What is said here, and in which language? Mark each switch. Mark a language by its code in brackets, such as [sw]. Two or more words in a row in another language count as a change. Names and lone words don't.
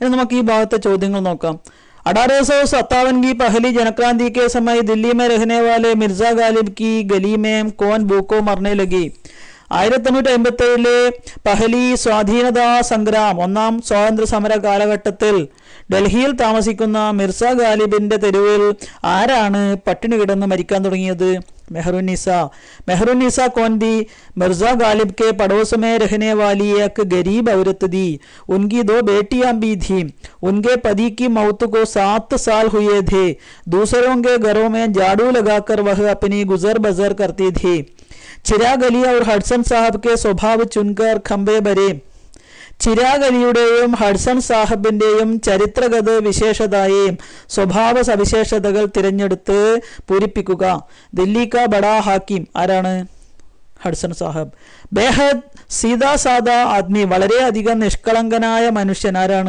[ml] ഇനി നമുക്ക് ഈ ഭാഗത്തെ ചോദ്യങ്ങൾ നോക്കാം. [hi] 1857 की पहली जनक्रांति के समय दिल्ली में रहने वाले मिर्जा गालिब की गली में कौन भूखों मरने लगी? [ml] 1857 [hi] पहली स्वाधीनता संग्राम [ml] ഒന്നാം സ്വാതന്ത്ര്യ സമര കാലഘട്ടത്തിൽ ഡൽഹിയിൽ താമസിക്കുന്ന മിർസ ഗാലിബിന്റെ തെരുവിൽ ആരാണ് പട്ടിണി കിടന്ന് മരിക്കാൻ തുടങ്ങിയത്? [hi] मेहरुन्निसा कौन थी? मिर्जा गालिब के पड़ोस में रहने वाली एक गरीब औरत थी. उनकी 2 बेटियां भी थी. उनके पति की मौत को 7 साल हुए थे. दूसरों के घरों में झाड़ू लगाकर वह अपनी गुजर बसर करती थी. चिराग अली और हडसन साहब के स्वभाव चुनकर खंबे भरे. [ml] ചിരാഗ് അലിയുടെയും ഹഡ്സൺ സാഹബിന്റെയും ചരിത്രഗത വിശേഷതയെയും സ്വഭാവ സവിശേഷതകൾ തിരഞ്ഞെടുത്ത് പൂരിപ്പിക്കുക. [hi] दिल्ली का बड़ा हाकिम ആരാണ്? ഹഡ്സൺ സാഹബ്. बेहद सीधा सादा आदमी [ml] വളരെയധികം നിഷ്കളങ്കനായ മനുഷ്യൻ ആരാണ്?